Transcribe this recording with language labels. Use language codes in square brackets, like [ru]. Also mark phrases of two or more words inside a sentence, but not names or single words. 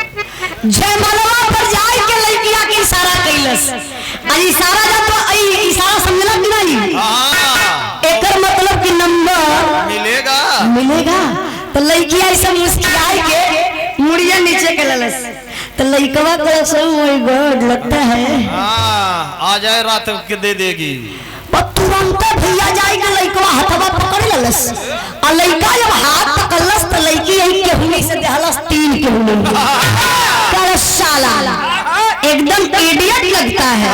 [bho] जयमालवा पर जाए के लड़किया के इशारा कैलस। इशारा जब तो इशारा समझला कि नहीं? एकर मतलब कि नंबर मिलेगा। तो लड़किया ऐसा मुस्कुराए के मुड़िया नीचे के ललस तो लड़कवा को [en] So my God [bho] लगता है आ जाए रात के दे देगी। तुरंत भैया जाए के लड़कवा हथवा पकड़ ललस और लड़का जब हाथ पकड़लस तो लड़की यही केहुने से देहलस 3 केहुने कर साला एकदम इडियट लगता है